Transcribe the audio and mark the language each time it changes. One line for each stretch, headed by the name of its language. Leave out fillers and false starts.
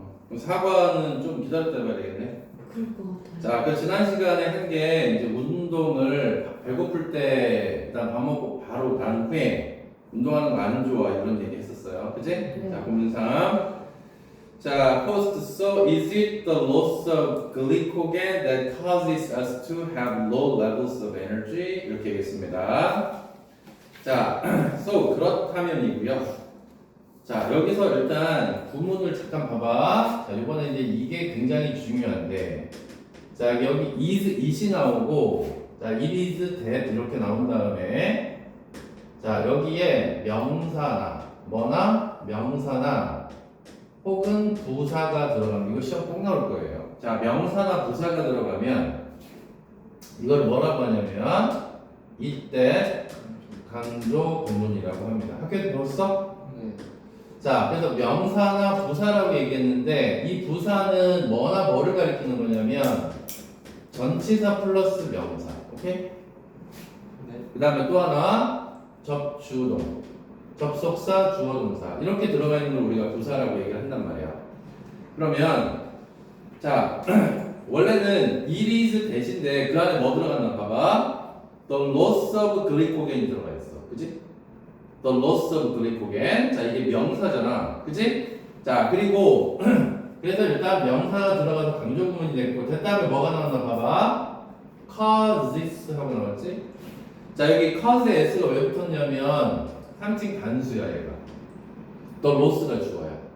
Korean: 그럼 사과는 좀 기다렸다 봐야 되겠네. 그럴 것 같아요. 자, 그 지난 시간에 한 게 이제 운동을 배고플 때 일단 밥 먹고 바로 난 후에 운동하는 거 안 좋아 이런 얘기 했었어요. 그지? 네. 자, 본문상.
English: 자, host, so is it the loss of glycogen that causes us to have low levels of energy?
Korean: 이렇게 얘기했습니다. 자, so 그렇다면이고요. 자, 여기서 일단 구문을 잠깐 봐봐. 자, 이번에 이제 이게 굉장히 중요한데, 자, 여기 is이 나오고, 자, it is that 이렇게 나온 다음에, 자, 여기에 명사나, 뭐나, 명사나, 혹은 부사가 들어가면, 이거 시험 꼭 나올 거예요. 자, 명사나 부사가 들어가면, 이걸 뭐라고 하냐면, 이때 강조 구문이라고 합니다. 학교에 배웠어? 네. 자, 그래서 명사나 부사라고 얘기했는데 이 부사는 뭐나 뭐를 가리키는 거냐면 전치사 플러스 명사. 오케이? 네. 그 다음에 또 하나 접주동, 접속사, 주어동사 이렇게 들어가 있는 걸 우리가 부사라고 얘기를 한단 말이야. 그러면 자 원래는 it is 대신데 그 안에 뭐 들어갔나 봐봐.
English: The loss of glycogen
Korean: 이 들어가 있어. 그치?
English: The loss of glycogen.
Korean: 자, 이게 명사잖아. 그치? 자, 그리고, 그래서 일단 명사가 들어가서 강조구문이 됐고, 그 다음에 뭐가 나왔나 봐봐. causes 하고 나왔지? 자, 여기 cause에 s가 왜 붙었냐면, 3층 단수야, 얘가. The loss가 주어야.